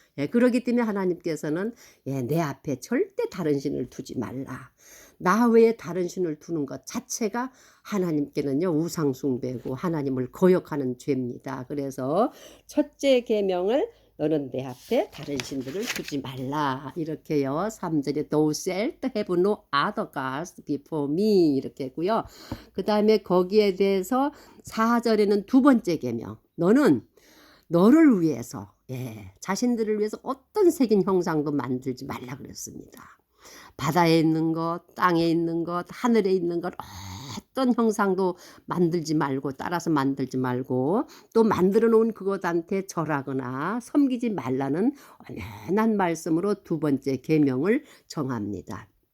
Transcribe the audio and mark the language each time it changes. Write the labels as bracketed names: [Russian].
[Korean] 그렇기 때문에 하나님께서는 내 앞에 절대 다른 신을 두지 말라. 나 외에 다른 신을 두는 것 자체가 하나님께는요 우상 숭배고 하나님을 거역하는 죄입니다. 그래서 첫째 계명을 너는 내 앞에 다른 신들을 두지 말라 이렇게요. 3절에 [English] thou shalt have no other gods before me [Korean] 이렇게 했고요. 그 다음에 거기에 대해서 4절에는 두 번째 계명 너는 너를 위해서 자신들을 위해서 어떤 색인 형상도 만들지 말라 그랬습니다. 바다에 있는 것, 땅에 있는 것, 하늘에 있는 것 어떤 형상도 만들지 말고 따라서 만들지 말고 또 만들어 놓은 그것한테 절하거나 섬기지 말라는 언연한 말씀으로 두 번째 계명을 정합니다.